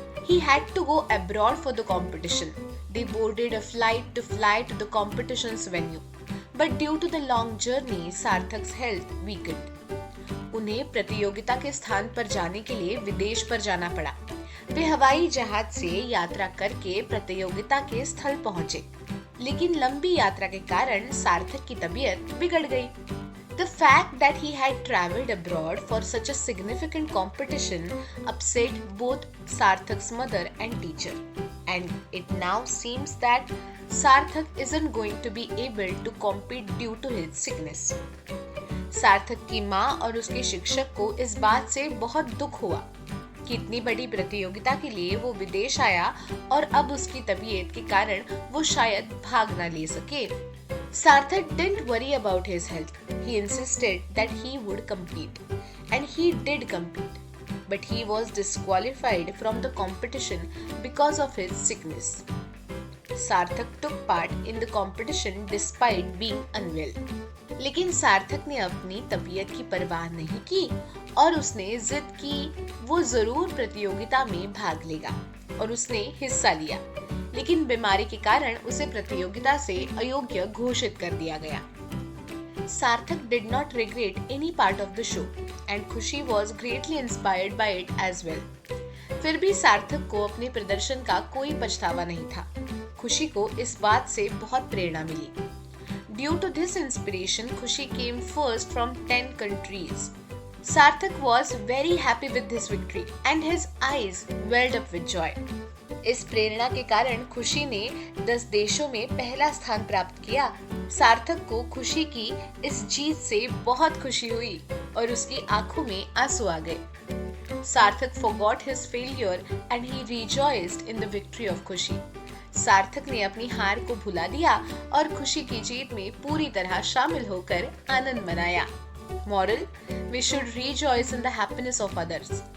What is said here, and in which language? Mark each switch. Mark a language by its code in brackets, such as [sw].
[en] He had to go abroad for the competition. They boarded a flight to fly to the competition's venue. But due to the long journey, Sarthak's health weakened. [hi] उन्हें प्रतियोगिता के स्थान पर जाने के लिए विदेश पर जाना पड़ा। वे हवाई जहाज से यात्रा करके प्रतियोगिता के स्थल पहुंचे, लेकिन लंबी यात्रा के कारण सार्थक की तबीयत बिगड़ गई। [en] The fact that he had traveled abroad for such a significant competition upset both Sarthak's mother and teacher, and it now seems that Sarthak isn't going to be able to compete due to his sickness. [hi] सार्थक की माँ और उसके शिक्षक को इस बात से बहुत दुख हुआ कि इतनी बड़ी प्रतियोगिता के लिए वो विदेश आया और अब उसकी तबीयत के कारण वो शायद भाग ना ले सके। [en] Sarthak didn't worry about his health. He insisted that he would compete, and he did compete. But he was disqualified from the competition because of his sickness. Sarthak took part in the competition despite being unwell. [hi] लेकिन सार्थक ने अपनी तबीयत की परवाह नहीं की और उसने जिद की वो जरूर प्रतियोगिता में भाग लेगा और उसने हिस्सा लिया, लेकिन बीमारी के कारण उसे प्रतियोगिता से अयोग्य घोषित कर दिया गया। [en] Sarthak did not regret any part of the show. and Khushi was greatly inspired by it as well. [hi] फिर भी सार्थक को अपने प्रदर्शन का कोई पछतावा नहीं था। खुशी को इस बात से बहुत प्रेरणा मिली। [en] Due to this inspiration, Khushi came first from 10 countries. Sarthak was very happy with this victory and his eyes welled up with joy. [hi] इस प्रेरणा के कारण खुशी ने 10 देशों में पहला स्थान प्राप्त किया। सार्थक को खुशी की इस जीत से बहुत खुशी हुई और उसकी आंखों में आंसू आ गए। [en] Sarthak forgot his failure and he rejoiced in the victory of Khushi. [hi] सार्थक ने अपनी हार को भुला दिया और खुशी की जीत में पूरी तरह शामिल होकर आनंद मनाया। [en] Moral: we should rejoice in the happiness of others.